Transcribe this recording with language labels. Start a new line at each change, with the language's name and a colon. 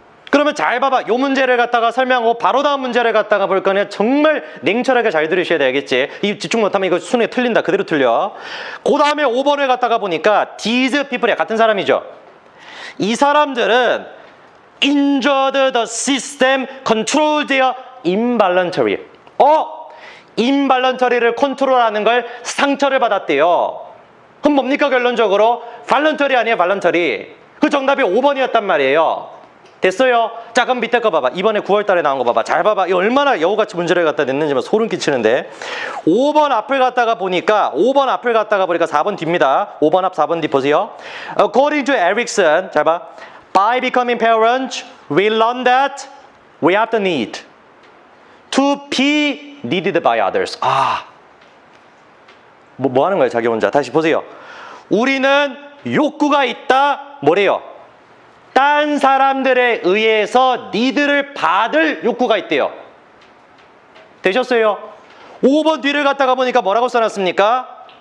Korean: 그러면 잘 봐봐. 요 문제를 갖다가 설명하고 바로 다음 문제를 갖다가 볼 거냐. 정말 냉철하게 잘 들으셔야 되겠지. 이 집중 못하면 이거 수능에 틀린다. 그대로 틀려. 그 다음에 5번을 갖다가 보니까
English: these people
Korean: 이야. 같은 사람이죠. 이 사람들은
English: injured the system, control their involuntary.
Korean: involuntary를 컨트롤하는 걸 상처를 받았대요. 그럼 뭡니까 결론적으로? voluntary 아니에요, voluntary. 그 정답이 5번이었단 말이에요. 됐어요? 자, 그럼 밑에 거 봐봐. 이번에 9월 달에 나온 거 봐봐. 잘 봐봐. 이 얼마나 여우같이 문제를 갖다 냈는지만 소름 끼치는데. 5번 앞을 갖다가 보니까 4번 뒤입니다. 5번 앞 4번 뒤 보세요.
English: According to Erickson,
Korean: 잘 봐.
English: By becoming parents, we learn that we have the need to be needed by others.
Korean: 뭐 하는 거예요, 자기 혼자? 다시 보세요. 우리는 욕구가 있다, 뭐래요? 딴 사람들에 의해서 니들을 받을 욕구가 있대요. 되셨어요? 5번 뒤를 갖다가 보니까 뭐라고 써놨습니까?